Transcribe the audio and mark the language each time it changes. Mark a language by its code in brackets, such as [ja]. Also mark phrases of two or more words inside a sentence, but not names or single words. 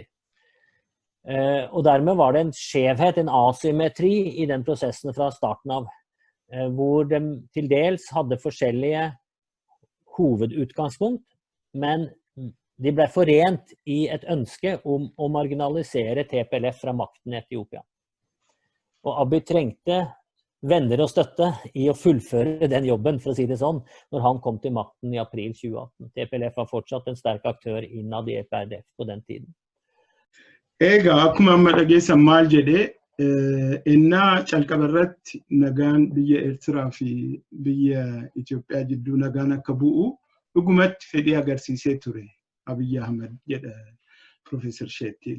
[no] Og dermed var det en skjevhet, en asymmetri i den prosessen fra starten av, hvor de til dels hadde forskjellige hovedutgangspunkt, men de ble forent i et ønske om å marginalisere TPLF fra makten i Etiopia. Og Abiy trengte venner og støtte i å fullføre den jobben, for å si det sånn, når han kom til makten i april 2018. TPLF var fortsatt en sterk aktør innad i EPRDF på den tiden. [om] Egaa akkuma amma dhageessan maal jedhee innaa calqabarratti nagaan biyya Eertiraa fi biyya Itoophiyaa jidduu nagaan akka bu'u dhugumatti fedhii agarsiisee ture Abiy Ahmed jedha Professor Sheetil.